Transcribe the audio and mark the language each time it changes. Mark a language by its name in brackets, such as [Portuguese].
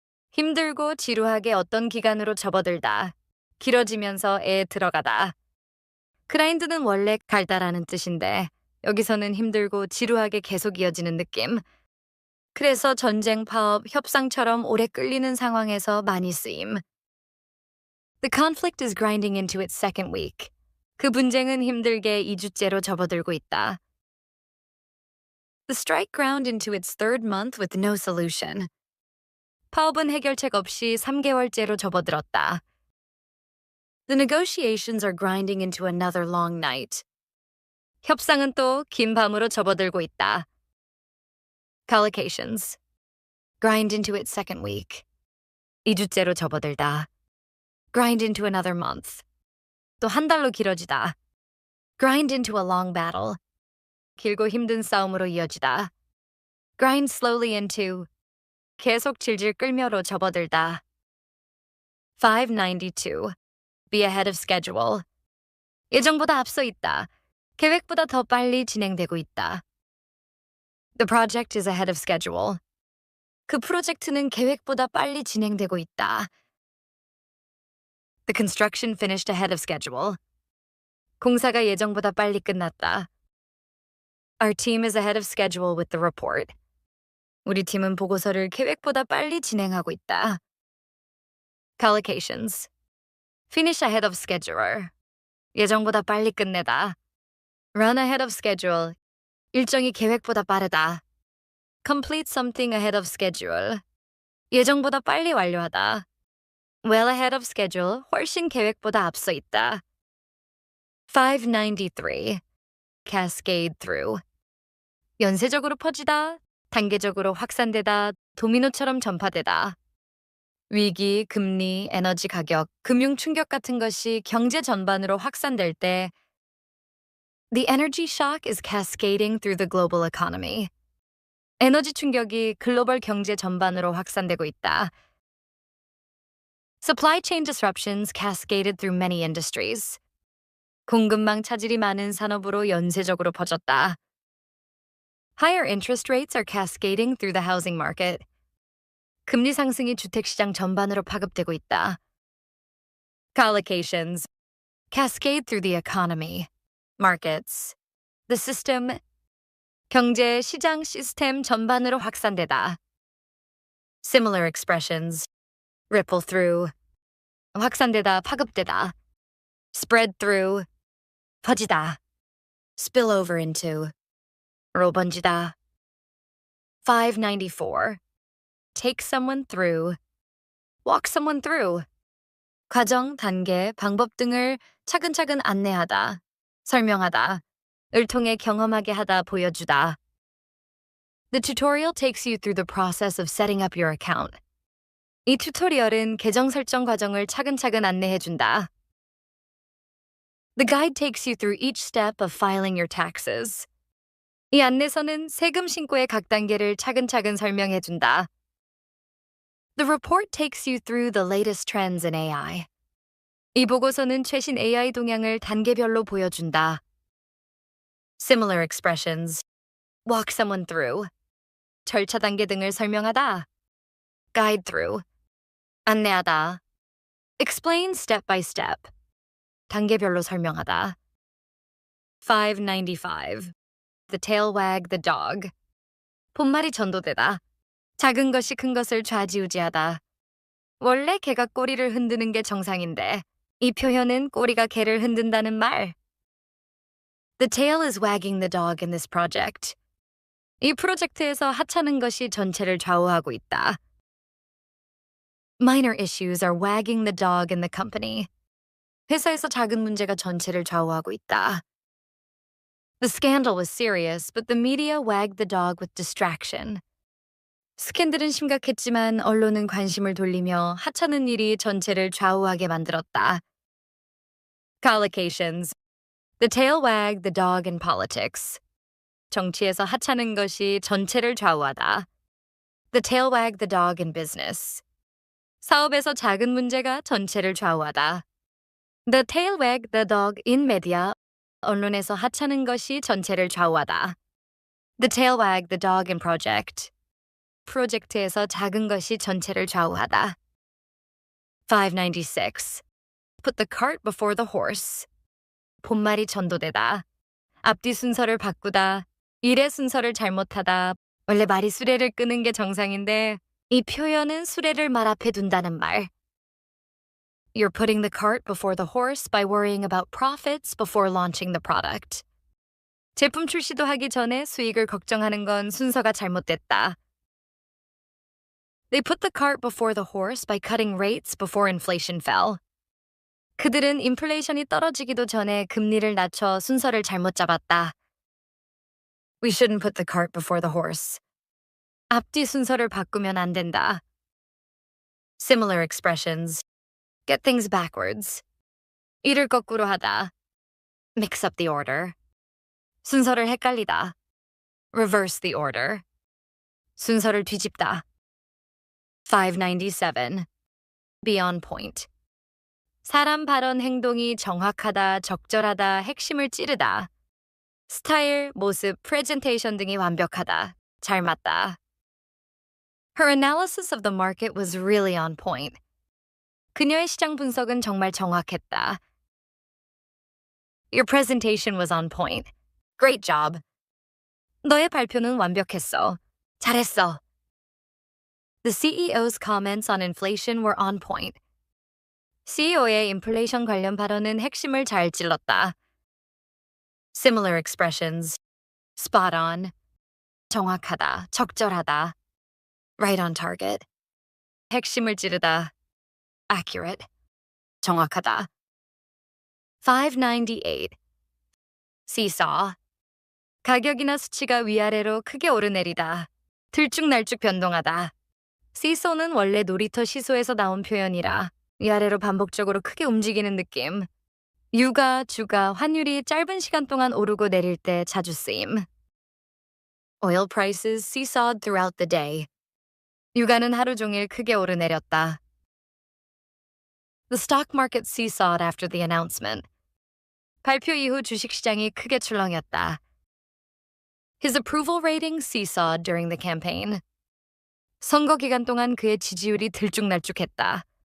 [Korean] 힘들고 지루하게 어떤 기간으로 접어들다. 길어지면서 애에 들어가다. grind는 원래 갈다라는 뜻인데 여기서는 힘들고 지루하게 계속 이어지는 느낌. 그래서 전쟁, 파업, 협상처럼 오래 끌리는 상황에서 많이 쓰임. [English] The conflict is grinding into its second week. [Korean] 그 분쟁은 힘들게 2주째로 접어들고 있다. [English] The strike ground into its third month with no solution. [Korean] 파업은 해결책 없이 3개월째로 접어들었다. [English] The negotiations are grinding into another long night. [Korean] 협상은 또 긴 밤으로 접어들고 있다. [English] Collocations. Grind into its second week. [Korean] 2주째로 접어들다. [English] Grind into another month. [Korean] 또 한 달로 길어지다. [English] Grind into a long battle. [Korean] 길고 힘든 싸움으로 이어지다. [English] Grind slowly into. [Korean] 계속 질질 끌며로 접어들다. [English] 592. Be ahead of schedule. [Korean] 예정보다 앞서 있다. 계획보다 더 빨리 진행되고 있다. [English] The project is ahead of schedule. [Korean] 그 프로젝트는 계획보다 빨리 진행되고 있다. [English] The construction finished ahead of schedule. [Korean] 공사가 예정보다 빨리 끝났다. [English] Our team is ahead of schedule with the report. [Korean] 우리 팀은 보고서를 계획보다 빨리 진행하고 있다. [English] Collocations. Finish ahead of schedule. [Korean] 예정보다 빨리 끝내다. [English] Run ahead of schedule. [Korean] 일정이 계획보다 빠르다. [English] Complete something ahead of schedule. [Korean] 예정보다 빨리 완료하다. [English] Well ahead of schedule. [Korean] 훨씬 계획보다 앞서 있다. [English] 593. Cascade through. [Korean] 연쇄적으로 퍼지다, 단계적으로 확산되다, 도미노처럼 전파되다. 위기, 금리, 에너지 가격, 금융 충격 같은 것이 경제 전반으로 확산될 때 [English] The energy shock is cascading through the global economy. [Korean] 에너지 충격이 글로벌 경제 전반으로 확산되고 있다. [English] Supply chain disruptions cascaded through many industries. [Korean] 공급망 차질이 많은 산업으로 연쇄적으로 퍼졌다. [English] Higher interest rates are cascading through the housing market. [Korean] 금리 상승이 주택시장 전반으로 파급되고 있다. [English] Collocations. Cascade through the economy. Markets. The system. [Korean] 경제, 시장, 시스템 전반으로 확산되다. [English] Similar expressions. Ripple through. [Korean] 확산되다, 파급되다. [English] Spread through. [Korean] 퍼지다. [English] Spill over into. [Korean] 로 번지다. [English] 594. Take someone through. Walk someone through. [Korean] 과정, 단계, 방법 등을 차근차근 안내하다, 설명하다, 을 통해 경험하게 하다, 보여주다. [English] The tutorial takes you through the process of setting up your account. [Korean] 이 튜토리얼은 계정 설정 과정을 차근차근 안내해준다. [English] The guide takes you through each step of filing your taxes. [Korean] 이 안내서는 세금 신고의 각 단계를 차근차근 설명해준다. [English] The report takes you through the latest trends in AI. [Korean] 이 보고서는 최신 AI 동향을 단계별로 보여준다. [English] Similar expressions. Walk someone through. [Korean] 절차 단계 등을 설명하다. [English] Guide through. [Korean] 안내하다. [English] Explain step by step. [Korean] 단계별로 설명하다. 595. [English] The tail wag the dog. [Korean] 본말이 전도되다. 작은 것이 큰 것을 좌지우지하다. 원래 개가 꼬리를 흔드는 게 정상인데 이 표현은 꼬리가 개를 흔든다는 말. [English] The tail is wagging the dog in this project. [Korean] 이 프로젝트에서 하찮은 것이 전체를 좌우하고 있다. [English] Minor issues are wagging the dog in the company. [Korean] 회사에서 작은 문제가 전체를 좌우하고 있다. [English] The scandal was serious, but the media wagged the dog with distraction. [Korean] 스캔들은 심각했지만 언론은 관심을 돌리며 하찮은 일이 전체를 좌우하게 만들었다. [English] Collocations. The tail wagged the dog in politics. [Korean] 정치에서 하찮은 것이 전체를 좌우하다. [English] The tail wagged the dog in business. [Korean] 사업에서 작은 문제가 전체를 좌우하다. [English] The tail wagged the dog in media. [Korean] 언론에서 하찮은 것이 전체를 좌우하다. [English] The tail wag the dog in project. [Korean] 프로젝트에서 작은 것이 전체를 좌우하다. [English] 596. Put the cart before the horse. [Korean] 본말이 전도되다. 앞뒤 순서를 바꾸다. 일의 순서를 잘못하다. 원래 말이 수레를 끄는 게 정상인데 이 표현은 수레를 말 앞에 둔다는 말. [English] You're putting the cart before the horse by worrying about profits before launching the product. [Korean] 제품 출시도 하기 전에 수익을 걱정하는 건 순서가 잘못됐다. [English] They put the cart before the horse by cutting rates before inflation fell. [Korean] 그들은 인플레이션이 떨어지기도 전에 금리를 낮춰 순서를 잘못 잡았다. [English] We shouldn't put the cart before the horse. [Korean] 앞뒤 순서를 바꾸면 안 된다. [English] Similar expressions. Get things backwards. [Korean] 일을 거꾸로 하다. [English] Mix up the order. [Korean] 순서를 헷갈리다. [English] Reverse the order. [Korean] 순서를 뒤집다. [English] 597. Be on point. [Korean] 사람 발언 행동이 정확하다, 적절하다, 핵심을 찌르다. 스타일, 모습, 프레젠테이션 등이 완벽하다. 잘 맞다. [English] Her analysis of the market was really on point. [Korean] 그녀의 시장 분석은 정말 정확했다. [English] Your presentation was on point. Great job. [Korean] 너의 발표는 완벽했어. 잘했어. [English] The CEO's comments on inflation were on point. [Korean] CEO의 인플레이션 관련 발언은 핵심을 잘 찔렀다. [English] Similar expressions. Spot on. [Korean] 정확하다, 적절하다. [English] Right on target. [Korean] 핵심을 찌르다. Accurate. 정확하다. [English] 598. Seesaw. [Korean] 가격이나 수치가 위아래로 크게 오르내리다. 들쭉날쭉 변동하다. Seesaw는 원래 놀이터 시소에서 나온 표현이라 위아래로 반복적으로 크게 움직이는 느낌. 유가, 주가, 환율이 짧은 시간 동안 오르고 내릴 때 자주 쓰임. [English] Oil prices seesawed throughout the day. [Korean] 유가는 하루 종일 크게 오르내렸다. [English] The stock market seesawed after the announcement. [Korean] 발표 이후 주식시장이 크게 출렁였다. [English] His approval rating seesawed during the campaign. [Korean] 선거 기간 동안 그의 지지율이 들쭉날쭉했다.